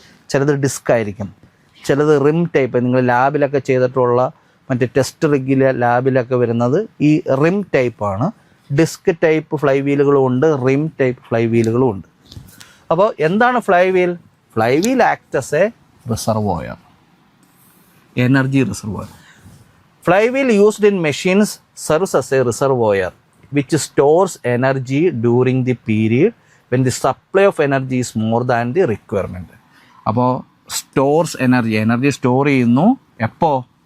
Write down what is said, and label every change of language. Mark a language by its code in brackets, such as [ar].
[ml] ചിലത് ഡിസ്ക് ആയിരിക്കും, ചിലത് റിം ടൈപ്പ്. നിങ്ങൾ ലാബിലൊക്കെ ചെയ്തിട്ടുള്ള മറ്റേ ടെസ്റ്റ് റിഗിലെ ലാബിലൊക്കെ വരുന്നത് ഈ റിം ടൈപ്പാണ്. ഡിസ്ക് ടൈപ്പ് ഫ്ലൈ വീലുകളും ഉണ്ട്, റിം ടൈപ്പ് ഫ്ലൈ വീലുകളും ഉണ്ട്. അപ്പോൾ എന്താണ് [en] Flywheel? Flywheel act as a reservoir, energy reservoir. Flywheel used in machines serves as a reservoir which stores energy during the period when the supply of energy is more than the requirement. [ml] അപ്പോൾ stores energy store ചെയ്യുന്നു എപ്പോൾ?